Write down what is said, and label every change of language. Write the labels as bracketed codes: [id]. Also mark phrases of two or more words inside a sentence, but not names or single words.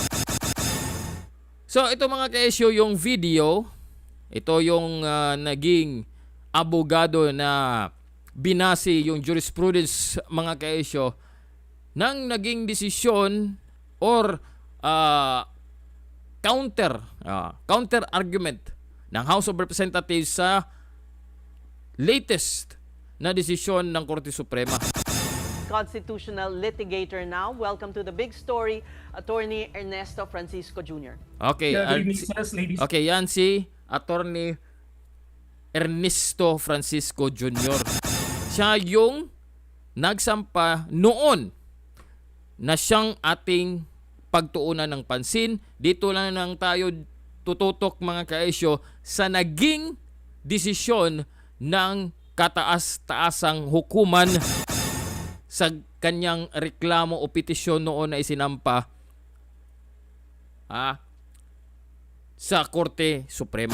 [tl] So ito mga ka-issue, yung video, ito yung naging abogado na binasi yung jurisprudence mga ka-issue ng naging desisyon or [en] counter argument [tl] ng House of Representatives sa latest na desisyon ng Korte Suprema. [en] Constitutional litigator now. Welcome to the big story, Attorney Ernesto Francisco Jr. Okay, Good evening, sirs, ladies. [tl] okay, yan si Attorney Ernesto Francisco Jr. Siya yung nagsampa noon na siyang ating pagtuunan ng pansin. Dito lang tayo tututok mga ka-issue sa naging desisyon ng Kataas-taasang Hukoman sa kanyang reklamo o petisyon noon na isinampa sa Korte Suprema.